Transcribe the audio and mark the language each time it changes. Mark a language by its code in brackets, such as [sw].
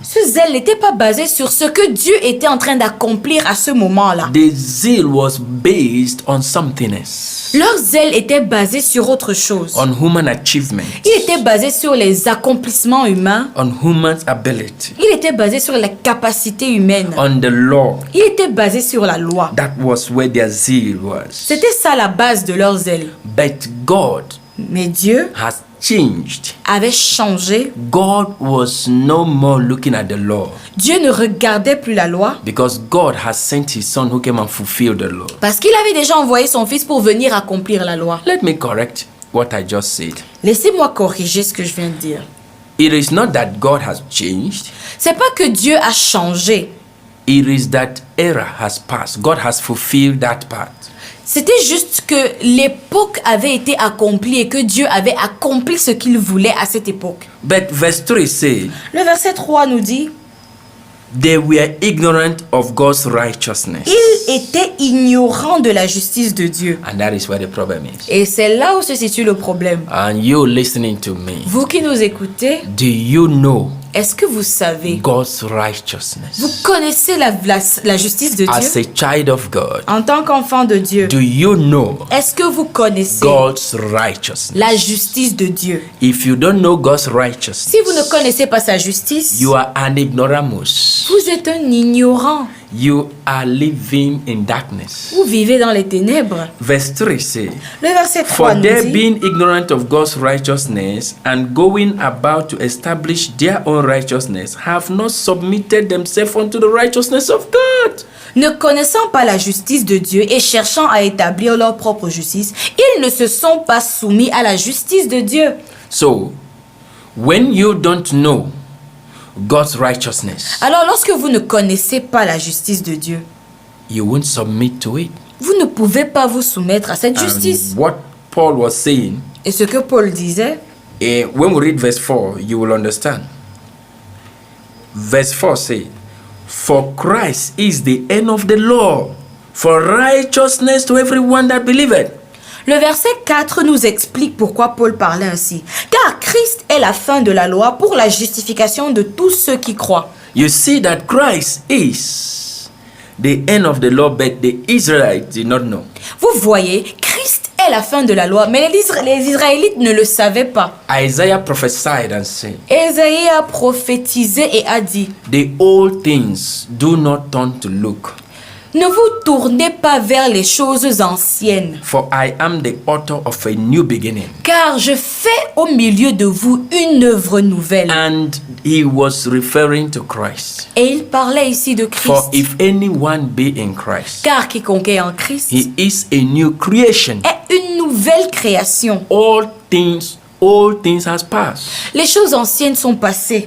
[fr] Ce zèle n'était pas basé sur ce que Dieu était en train d'accomplir à ce moment-là. [en] The zeal was based on something else, [fr] Leur zèle était basé sur autre chose. [en] on human achievement, [fr] Il était basé sur les accomplissements humains. [en] on human's ability, [fr] Il était basé sur les capacités humaines. [en] on the law. [fr] Il était basé sur la loi. [en] That was where their zeal was. [fr] C'était ça la base de leur zèle. [en] But God [fr] Mais Dieu [en] has changed. [fr] avait changé. [en] God was no more looking at the law [fr] Dieu ne regardait plus la loi [en] because God has sent his son who came and fulfilled the law. [fr] parce qu'il avait déjà envoyé son fils pour venir accomplir la loi. [en] Let me correct what I just said. [fr] Laissez-moi corriger ce que je viens de dire. [en] It is not that God has changed. [fr] C'est pas que Dieu a changé. [en] It is that era has passed. God has fulfilled that part. [fr] C'était juste que l'époque avait été accomplie et que Dieu avait accompli ce qu'il voulait à cette époque. [en] But verse 3 says, [fr] Le verset 3 nous dit, [en] they were ignorant of God's righteousness. [fr] ils étaient ignorants de la justice de Dieu. [en] And that is where the problem is. [fr] Et c'est là où se situe le problème. [en] And you listening to me, [fr] Vous qui nous écoutez, [en] do you know [fr] Est-ce que vous savez, [en] God's [fr] vous [en] righteousness? [fr] connaissez la justice de [en] As [fr] Dieu? [en] a child of God, [fr] En tant qu'enfant de Dieu, [en] do you know [fr] est-ce que vous connaissez [en] God's righteousness? [fr] la justice de Dieu? [en] If you don't know God's righteousness, [fr] Si vous ne connaissez pas sa justice, [en] you are an ignoramus. [fr] vous êtes un ignorant. [en] You are living in darkness. [fr] Vous vivez dans les ténèbres. [en] Verse 3 says, [fr] Le verset 3 [en] For [fr] nous [en] they [fr] dit, [en] being ignorant of God's righteousness and going about to establish their own righteousness, have not submitted themselves unto the righteousness of God. [fr] ne connaissant pas la justice de Dieu et cherchant à établir leur propre justice, ils ne se sont pas soumis à la justice de Dieu. [en] So, when you don't know God's righteousness, [fr] Alors lorsque vous ne connaissez pas la justice de Dieu, [en] you won't submit to it. [fr] vous ne pouvez pas vous soumettre à cette justice. [en] And what Paul was saying, [fr] Et ce que Paul disait, [en] when we read verse 4, you will understand. Verse 4 says, For Christ is the end of the law, for righteousness to everyone that believeth. [fr] le verset 4 nous explique pourquoi Paul parlait ainsi. Car Christ est la fin de la loi pour la justification de tous ceux qui croient. [en] You see that Christ is the end of the law, but the Israelites did not know. [fr] Vous voyez, Christ est la fin de la loi, mais les Israélites ne le savaient pas. [en] Isaiah prophesied and said, [fr] Ésaïe a prophétisé et a dit, [en] The old things do not turn to look, [fr] ne vous tournez pas vers les choses anciennes, [en] for I am the author of a new beginning. [fr] car je fais au milieu de vous une œuvre nouvelle. [en] And he was referring to Christ. [fr] Et il parlait ici de [en] For [fr] Christ. [en] if anyone be in Christ, [fr] Car quiconque est en Christ [en] he is a new creation. [fr] est une nouvelle création. [en] All things has passed. [fr] Les choses anciennes sont passées.